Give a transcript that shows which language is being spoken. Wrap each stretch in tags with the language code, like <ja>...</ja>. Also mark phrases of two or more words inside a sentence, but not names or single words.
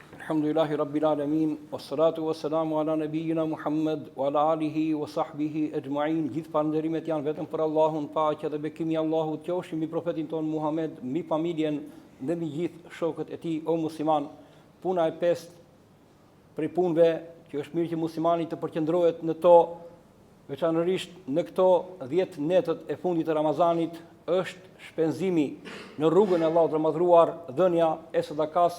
<ar>الحمد لله رب العالمين، والصلاة والسلام على نبينا محمد وعلى آله وصحبه أجمعين.</ar> <sq>Gjithë falënderimet janë vetëm për Allahun, paqja dhe bekimi i Allahut qofshin mbi profetin ton Muhammed, mbi familjen dhe mbi gjithë shokët e tij. O musliman, puna e pestë prej punëve që është mirë që muslimani të përqendrohet në to, veçanërisht në këto 10 netët e fundit të Ramazanit, është shpenzimi në rrugën e Allahut të madhruar, dhënia e sadakas.</sq>